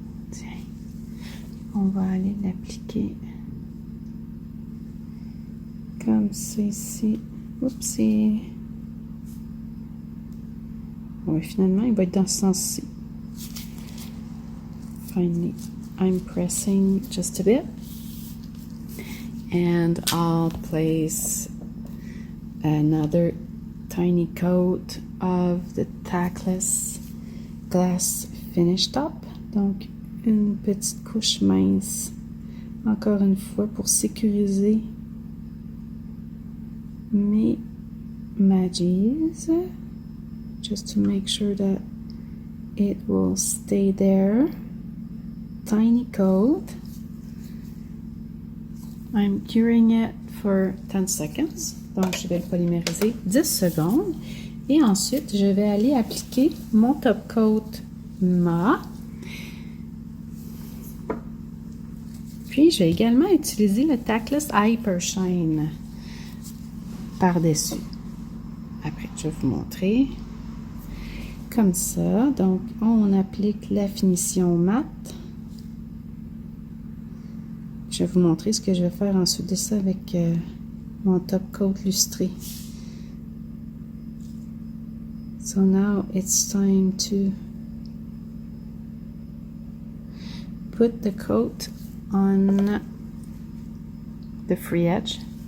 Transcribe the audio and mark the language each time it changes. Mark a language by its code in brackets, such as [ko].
[fr] Tiens, on va aller l'appliquer comme ça ici. Oupsie. Oui, finalement, il va être dans ce sens-ci. [en] Finally, I'm pressing just a bit. And I'll place another tiny coat of the Tackless Glass Finish Top. [fr] Donc, une petite couche mince. Encore une fois, pour sécuriser mes Maggies. [en] Just to make sure that it will stay there. Tiny coat. I'm curing it for 10 seconds. [fr] Donc, je vais le polymériser 10 secondes. Et ensuite, je vais aller appliquer mon top coat mat. Puis, je vais également utiliser le Tackless Hyper Shine par-dessus. Après, je vais vous montrer. Comme ça. Donc, on applique la finition mat. Je vais vous montrer ce que je vais faire ensuite de ça avec mon top coat lustré. [en] So now it's time to put the coat on the free edge.